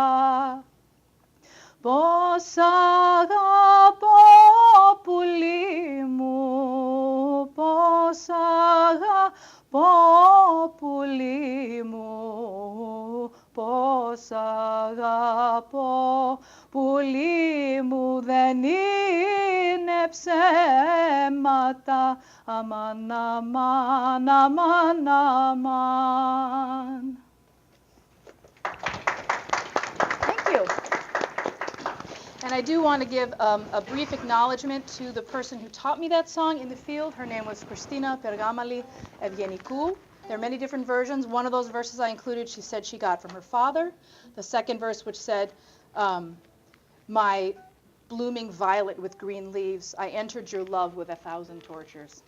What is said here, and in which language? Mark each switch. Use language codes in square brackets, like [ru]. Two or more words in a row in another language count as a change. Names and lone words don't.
[el] Πώς αγαπώ πουλί μου, πώς αγαπώ πουλί μου, πώς αγαπώ πουλί μου, δεν είναι ψέματα, αμάν, αμάν, αμάν, αμάν. [en] Thank you. And I do want to give a brief acknowledgement to the person who taught me that song in the field. Her name was Christina Ferragamo Lee. There are many different versions. One of those verses I included, she said she got from her father. The second verse, which said, my blooming violet with green leaves, I entered your love with 1,000 tortures.